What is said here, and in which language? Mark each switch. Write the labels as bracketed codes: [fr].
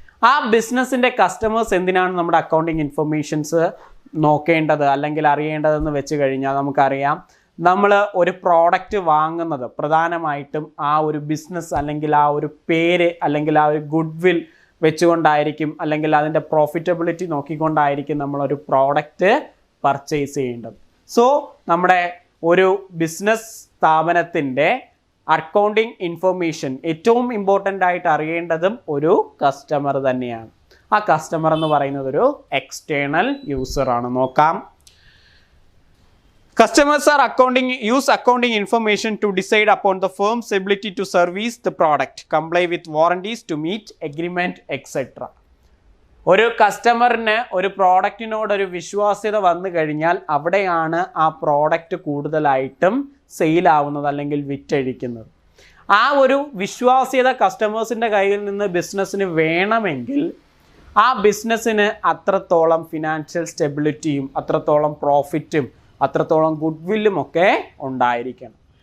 [ml] ആ ബിസിനസ്സിൻ്റെ കസ്റ്റമേഴ്സ് എന്തിനാണ് നമ്മുടെ അക്കൗണ്ടിങ് ഇൻഫർമേഷൻസ് നോക്കേണ്ടത് അല്ലെങ്കിൽ അറിയേണ്ടതെന്ന് വെച്ച് കഴിഞ്ഞാൽ നമുക്കറിയാം, നമ്മൾ ഒരു പ്രോഡക്റ്റ് വാങ്ങുന്നത് പ്രധാനമായിട്ടും ആ ഒരു ബിസിനസ് അല്ലെങ്കിൽ ആ ഒരു പേര് അല്ലെങ്കിൽ ആ ഒരു ഗുഡ് വിൽ വെച്ചുകൊണ്ടായിരിക്കും, അല്ലെങ്കിൽ അതിൻ്റെ പ്രോഫിറ്റബിലിറ്റി നോക്കിക്കൊണ്ടായിരിക്കും നമ്മളൊരു പ്രോഡക്റ്റ് പർച്ചേസ് ചെയ്യേണ്ടത്. സോ നമ്മുടെ ഒരു ബിസിനസ് സ്ഥാപനത്തിൻ്റെ അക്കൗണ്ടിങ് ഇൻഫർമേഷൻ ഏറ്റവും ഇമ്പോർട്ടൻ്റ് ആയിട്ട് അറിയേണ്ടതും ഒരു കസ്റ്റമർ തന്നെയാണ്. ആ കസ്റ്റമർ എന്ന് പറയുന്നത് ഒരു എക്സ്റ്റേണൽ യൂസറാണ്. നോക്കാം. [en] Customers are use accounting information to decide upon the firm's ability to service the product, comply with warranties, to meet agreement, etc. [ml] ഒരു കസ്റ്റമറിന് ഒരു പ്രോഡക്റ്റിനോടൊരു വിശ്വാസ്യത വന്നു കഴിഞ്ഞാൽ അവിടെയാണ് ആ പ്രോഡക്റ്റ് കൂടുതലായിട്ടും സെയിലാവുന്നത് അല്ലെങ്കിൽ വിറ്റഴിക്കുന്നത്. ആ ഒരു വിശ്വാസ്യത കസ്റ്റമേഴ്സിൻ്റെ കയ്യിൽ നിന്ന് ബിസിനസ്സിന് വേണമെങ്കിൽ ആ ബിസിനസ്സിന് അത്രത്തോളം ഫിനാൻഷ്യൽ സ്റ്റെബിലിറ്റിയും അത്രത്തോളം പ്രോഫിറ്റും അത്രത്തോളം ഗുഡ് വില്ലും ഒക്കെ ഉണ്ടായിരിക്കണം.